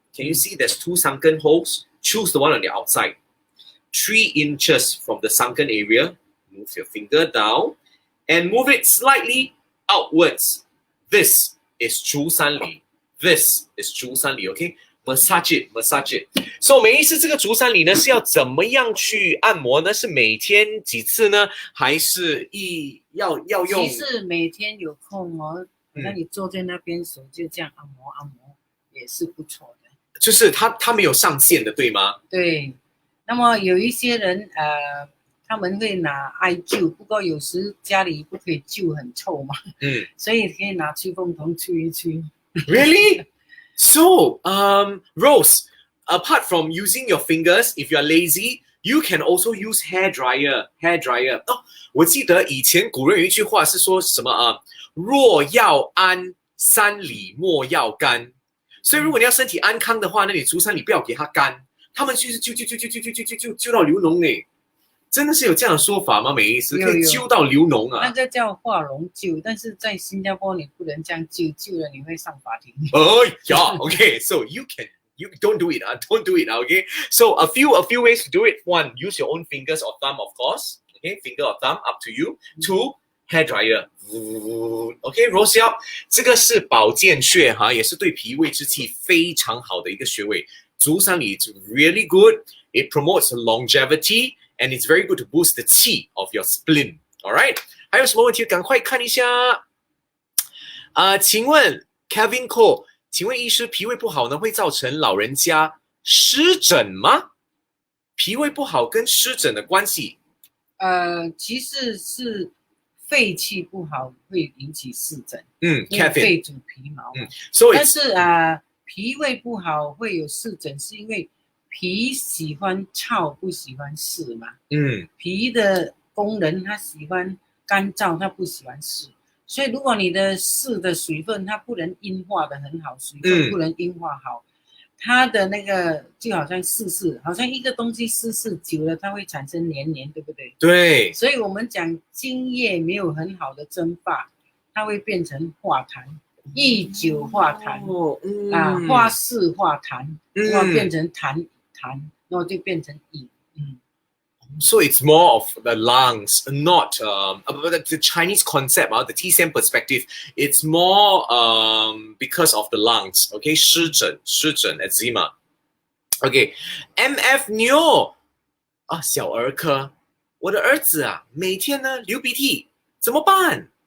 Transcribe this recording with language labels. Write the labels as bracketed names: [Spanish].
[English] Can you see there's 2 sunken holes? Choose the one on the outside. 3 inches from the sunken area. Move your finger down and move it slightly outwards. This is 足三里.This is 足三里, okay? Massage it, massage it. [Chinese] So 每一次这个足三里呢是要怎么样去按摩呢？是每天几次呢？还是要用？其实每天有空哦，那你坐在那边手就这样按摩按摩，也是不错的。就是他没有上限的，对吗？对。那么有一些人他们会拿艾灸，不过有时家里不可以灸，很臭嘛。所以可以拿吹风筒吹一吹。 [English] Really? So, Rose, apart from using your fingers, if you are lazy, you can also use hair dryer. Hair dryer. [Chinese] 我记得以前古人有一句话是说什么若要安，三里莫要干。所以如果你要身体安康的话，那你足三里不要给它干，他们就是揪到流脓哎。真的是有这样的说法吗？每一次可以揪到流脓啊？那个叫化脓灸，但是在新加坡你不能这样灸，灸了你会上法庭。 [English] Okay, so you don't do it, don't do it, okay? So a few ways to do it. 1, use your own fingers or thumb, of course. Okay, finger or thumb, up to you. 2, hair dryer. [Chinese] Okay, Rose Yap, 这个是保健穴也是对脾胃之气非常好的一个穴位。 [English] 足三里 is really good. It promotes longevity. And it's very good to boost the qi of your spleen. Alright? [Chinese] 还有什么问题？赶快看一下。请问 Kevin Cole， 请问医师，脾胃不好呢会造成老人家湿疹吗？脾胃不好跟湿疹的关系？其实是肺气不好会引起湿疹。 Kevin，肺主皮毛。但是脾胃不好会有湿疹，是因为脾喜欢燥，不喜欢湿嘛。脾的功能它喜欢干燥，它不喜欢湿。所以如果你的湿的水分它不能阴化的很好，水分不能阴化好，它的那个就好像湿，好像一个东西湿久了它会产生黏，对不对？对。所以我们讲津液没有很好的蒸发，它会变成化痰。益久化痰化湿化痰，然后变成痰，然后就变成饮。 [English] So it's more of the lungs, not the Chinese concept, the TCM perspective. It's more because of the lungs. Okay, 湿疹 eczema. [Chinese] Okay, MF Neo 小儿科，我的儿子每天呢流鼻涕，怎么办？